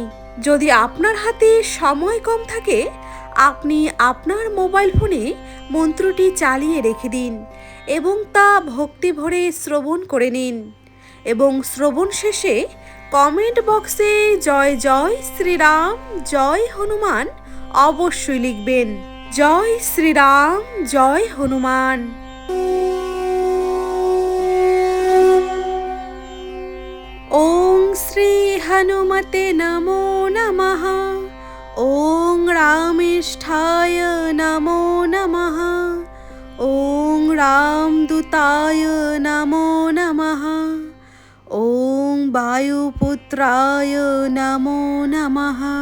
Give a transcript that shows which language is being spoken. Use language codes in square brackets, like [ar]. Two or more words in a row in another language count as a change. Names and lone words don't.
[bn] যদি আপনার হাতে সময় কম থাকে আপনি আপনার মোবাইল ফোনে মন্ত্রটি চালিয়ে রেখে দিন এবং তা ভক্তি ভরে শ্রবণ করে নিন এবং শ্রবণ শেষে কমেন্ট বক্সে জয় জয় শ্রীরাম, জয় হনুমান অবশ্যই লিখবেন। জয় শ্রীরাম, জয় হনুমান। [sa] ওং শ্রী হনুমতে নমো নমঃ। ওং রামেষ্ঠায় নমো নমঃ। ওং রামদূতায় নমো নমঃ। ওং বায়ুপুত্রায় নমো নমঃ।